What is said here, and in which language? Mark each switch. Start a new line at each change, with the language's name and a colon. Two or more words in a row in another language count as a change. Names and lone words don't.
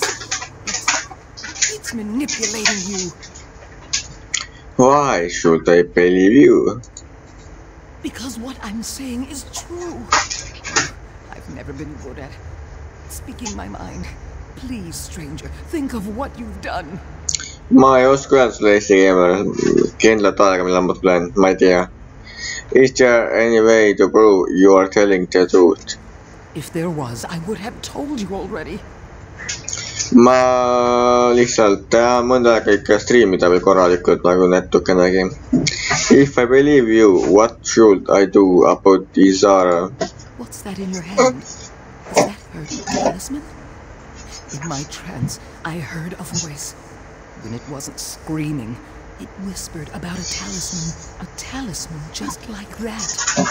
English: It's manipulating you. Why should I believe you? Because what I'm saying is true. I've never been good at speaking my mind. Please, stranger, think of what you've done.
Estonian: Ma ei oska öelda sulle eesti keeles kindlat aega, millal ma tulen, ma ei tea.
English: Is there any way to prove you are telling the truth? If there was, I would have told you already.
Estonian: Ma lihtsalt mõnda aega ikka streamida või korralikult nagu natukenegi.
English: If I believe you, what should I do about Izara? What's that in your hand? Is that her talisman? In my trance, I heard a voice. When it wasn't screaming, it whispered about a talisman just like that.